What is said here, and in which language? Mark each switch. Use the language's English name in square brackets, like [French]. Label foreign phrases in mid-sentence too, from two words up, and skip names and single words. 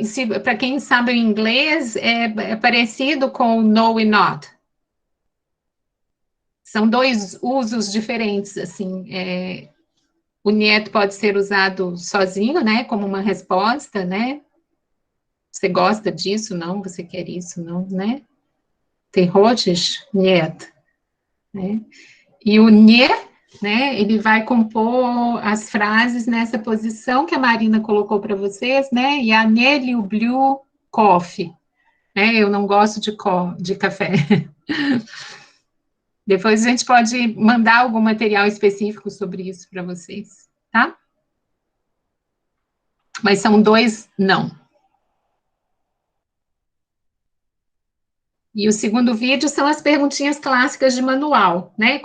[Portuguese] Para quem sabe o inglês, é parecido com no e not. São dois usos diferentes, assim. O niet pode ser usado sozinho, né, como uma resposta, né? Você gosta disso? Não? Você quer isso? Não, né? [Russian] Tem хочешь? Нет. [Portuguese] Né? E o nie, né, ele vai compor as frases nessa posição que a Marina colocou para vocês, né? [Russian] Я не люблю кофе, [Portuguese] né? Eu não gosto de café. Depois a gente pode mandar algum material específico sobre isso para vocês, tá? Mas são 2 não. E o segundo vídeo são as perguntinhas clássicas de manual, né?